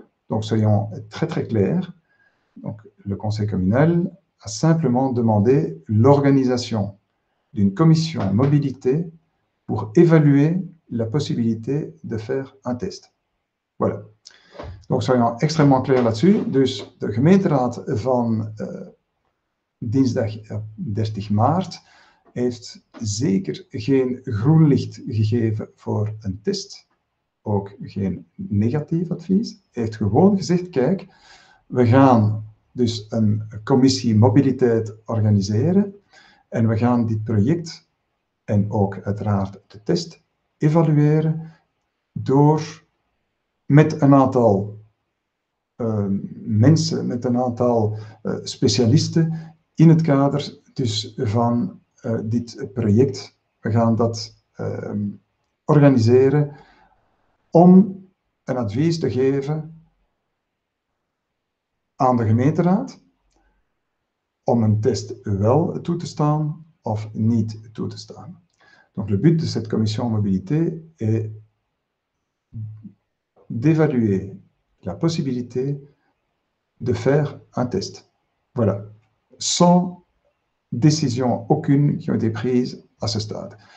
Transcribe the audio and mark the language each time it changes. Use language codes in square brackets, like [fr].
[fr] Donc, soyons très, très clairs. Donc, le conseil communal a simplement demandé l'organisation d'une commission mobilité pour évaluer la possibilité de faire un test. Voilà. Donc, soyons extrêmement clairs là-dessus. [nl] Dus de gemeenteraad van dinsdag 30 maart heeft zeker geen groen licht gegeven voor een test. Ook geen negatief advies. Hij heeft gewoon gezegd, kijk, we gaan dus een commissie mobiliteit organiseren en we gaan dit project en ook uiteraard de test evalueren door met een aantal mensen, met een aantal specialisten in het kader dus van dit project. We gaan dat organiseren om een advies te geven aan de gemeenteraad om een test wel toe te staan of niet toe te staan. [fr] Donc le but de cette commission mobilité est d'évaluer la possibilité de faire un test. Voilà, sans décision aucune qui ont été prises à ce stade.